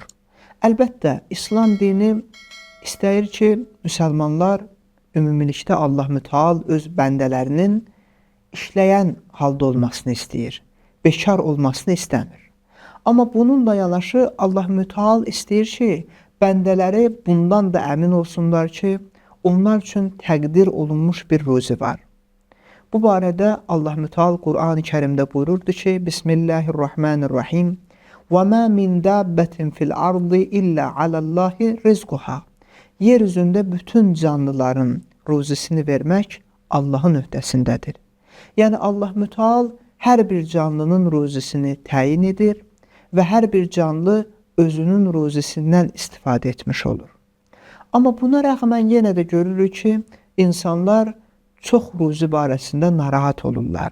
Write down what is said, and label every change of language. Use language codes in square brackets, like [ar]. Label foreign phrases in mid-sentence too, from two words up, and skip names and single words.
[az] Əlbəttə, İslam dini istəyir ki, müsəlmanlar ümumilikdə Allah Müteal öz bəndələrinin işləyən halda olmasını istəyir, bekar olmasını istəmir. Amma bununla yanaşı Allah Müteal istəyir ki, bəndələri bundan da əmin olsunlar ki, onlar üçün təqdir olunmuş bir ruzi var. Bu barədə Allah Müteal Qur'an-ı Kərimdə buyururdu ki, Bismillahirrahmanirrahim. [ar] وَمَا مِنْ دَابَّةٍ فِي الْأَرْضِ إِلَّا عَلَى اللّٰهِ رِزْقُهَا. [az] Yeryüzündə bütün canlıların ruzisini vermək Allahın öhdəsindədir. Yəni Allah Müteal hər bir canlının ruzisini təyin edir və hər bir canlı özünün ruzisindən istifadə etmiş olur. Amma buna rəğmən yenə də görürük ki, insanlar çox ruzi barəsində narahat olurlar.